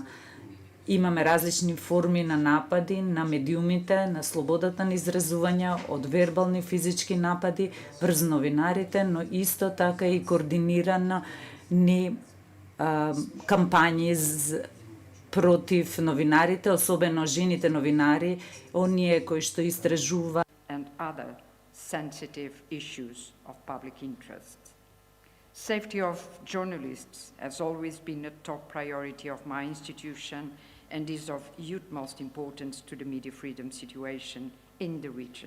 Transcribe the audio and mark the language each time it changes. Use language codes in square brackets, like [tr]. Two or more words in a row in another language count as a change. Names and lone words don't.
[mk] Имаме различни форми на напади на медиумите, на слободата на изразување, од вербални физички напади врз новинарите, но исто така и координирано ни кампањи против новинарите, особено жените новинари, оние кои што истражуваат [en] and other sensitive issues of public interest. Safety of journalists has always been a top priority of my institution and is of utmost importance to the media freedom situation in the region.